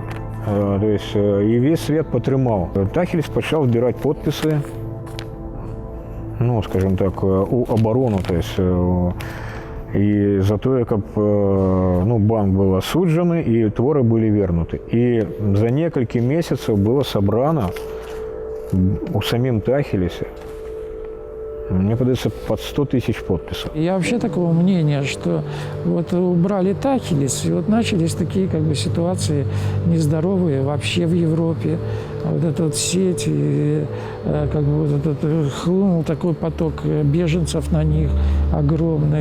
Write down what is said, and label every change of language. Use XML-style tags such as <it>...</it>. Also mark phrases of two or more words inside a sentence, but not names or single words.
<ru>То есть,</ru> <be>і весь свет падтрымаў. Тахеліс пачаў збіраць подпісы,</be> <ru>скажем так,</ru> <be>у абарону,</be> <ru>то есть,</ru> <be>і за тое, каб банк быў асуджаны і творы былі вернуты. І за некалькі месяцаў было сабрана у самім Тахелісе,</be> <ru>мне подается, под 100 тысяч подписей. Я вообще такого мнения, что вот убрали Тахелис, и вот начались такие ситуации нездоровые вообще в Европе. Вот эта вот сеть, и хлынул такой поток беженцев на них огромный.</ru>